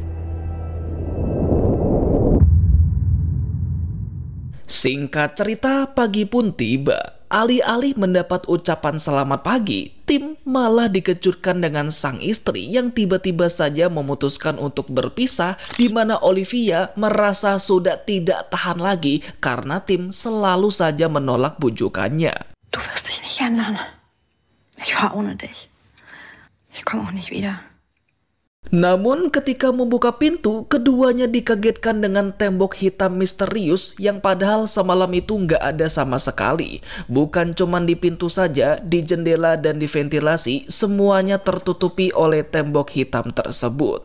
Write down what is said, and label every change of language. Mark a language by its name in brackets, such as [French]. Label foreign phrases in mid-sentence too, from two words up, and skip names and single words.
[Indonesian] Singkat cerita, pagi pun tiba. Alih-alih mendapat ucapan selamat pagi, Tim malah dikejutkan dengan sang istri yang tiba-tiba saja memutuskan untuk berpisah, di mana Olivia merasa sudah tidak tahan lagi karena Tim selalu saja menolak bujukannya. [German] Du wirst dich nicht ändern. Ich fahr ohne dich. Ich komme auch nicht wieder. [Indonesian] Namun ketika membuka pintu, keduanya dikagetkan dengan tembok hitam misterius yang padahal semalam itu nggak ada sama sekali. Bukan cuman di pintu saja, di jendela dan di ventilasi, semuanya tertutupi oleh tembok hitam tersebut.